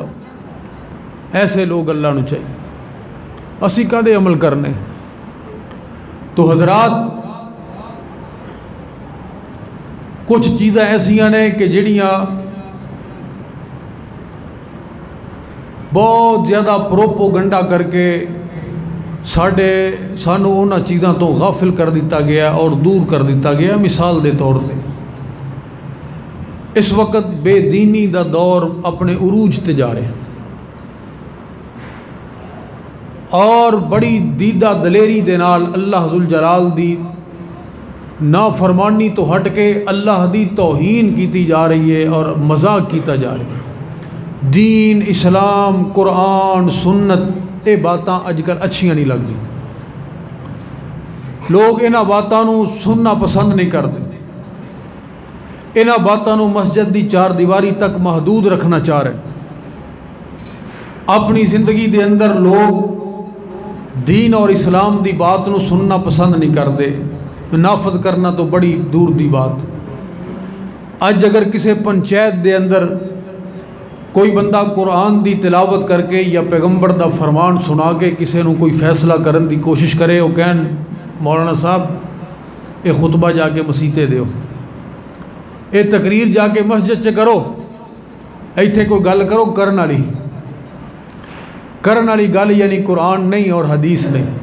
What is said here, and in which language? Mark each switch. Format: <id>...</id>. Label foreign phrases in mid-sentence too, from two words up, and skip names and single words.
<pa>ایسے لوگ اللہ نو چاہیے، اسی کدے عمل کرنے۔ تو حضرات کچھ چیزیں ایسیاں نے کہ جڑیاں بہت زیادہ پروپوگنڈا کر کے سانو انہاں چیزاں تو غافل کر دیتا گیا اور دور کر دیتا گیا۔ مثال دے طور پہ اس وقت بے دینی دا دور اپنے عروج تے جا رہے ہیں، اور بڑی دیدہ دلیری دے نال اللہ ذوالجلال دی نافرمانی تو ہٹ کے اللہ دی توہین کیتی جا رہی ہے اور مذاق کیتا جا رہا ہے۔ دین، اسلام، قرآن، سنت، یہ باتاں اج کل اچھیاں نہیں لگدی، لوگ انہاں باتاں نو سننا پسند نہیں کرتے، انہاں باتاں نو مسجد دی چار دیواری تک محدود رکھنا چاہ رہے ہیں۔ اپنی زندگی دے اندر لوگ دین اور اسلام دی بات نو سننا پسند نہیں کرتے، نافذ کرنا تو بڑی دور دی بات۔ اج اگر کسی پنچایت دے اندر کوئی بندہ قرآن دی تلاوت کر کے یا پیغمبر دا فرمان سنا کے کسی نو کوئی فیصلہ کرن دی کوشش کرے، وہ کہن مولانا صاحب یہ خطبہ جا کے مسیتے دیو، یہ تقریر جا کے مسجد چ کرو، ایتھے کوئی گل کرو کرن والی گل یعنی قرآن نہیں اور حدیث نہیں۔</pa>